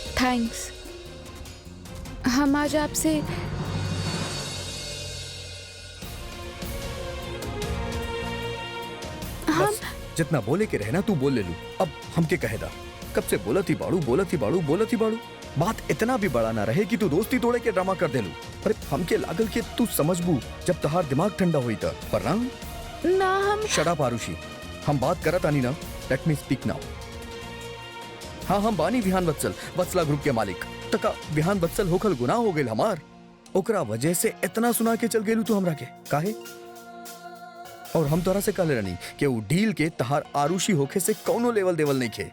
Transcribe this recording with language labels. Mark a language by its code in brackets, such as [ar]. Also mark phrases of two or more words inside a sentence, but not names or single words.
[bho] थैंक्स। हम आज आपसे हम बस जितना बोले के रहना तू बोल ले लू। अब हमके कहेदा कब से बोलत ही बाड़ू। बात इतना भी बड़ा ना रहे कि तू दोस्ती तोड़े के ड्रामा कर देलू। अरे हमके लागल के तू समझबू जब तहार दिमाग ठंडा हुई था, पर ना हम [en] shut up [bho] आरुषि, हम बात करत आनी ना, [en] let me speak now. [bho] हाँ, हम बानी विहान वत्सला ग्रुप के मालिक। तका विहान वत्सल होखल गुनाह हो गेल हमार, ओकरा वजह से इतना सुना के चल गेलू तू हमरा के काहे? और हम तोरा से कहले रहनी कि वो डील के तहार आरुषि होखे से कौनो लेवल देवल नहीं खे।